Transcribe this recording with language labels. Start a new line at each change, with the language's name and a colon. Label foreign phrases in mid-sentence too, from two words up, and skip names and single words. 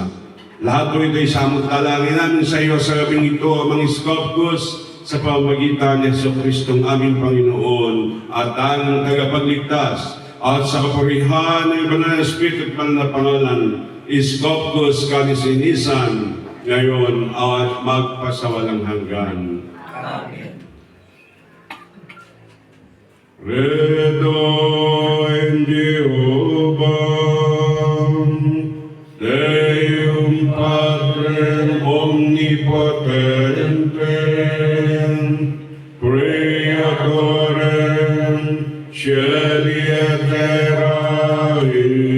Filipino: Lahat po ito'y samot dalangin namin sa iyo sa gabing ito, Amang Iskopos, sa pamagitan ni Jesucristong aming Panginoon at ang tagapagligtas at sa kapurihan ng Banal na Espiritu at Banal na Pangalan, Iskopos Kanisinisan, ngayon at magpasawalang hanggan. Amen.
Latin: Credo in Jehovah, Deum Patrem Omnipotente, Creatorem Cieli et Terrae,